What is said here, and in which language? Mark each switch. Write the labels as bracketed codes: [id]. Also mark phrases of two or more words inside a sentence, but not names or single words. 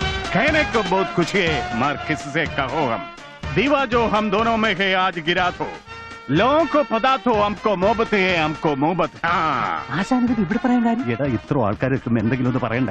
[hi] कहने को बहुत कुछ है, मगर किससे कहो हम। दीवा जो हम दोनों में है आज गिरा तो लोगों को पता तो हमको मोहब्बत है, हमको मोहब्बत। [ml] ആശാൻ ഇത് ഇവിടെ പറയാൻ കാര്യം എടാ ഇത്ര ആൾക്കാർ എത്തുമ്പോ എന്തെങ്കിലും ഒന്ന് പറയണ്ടേ?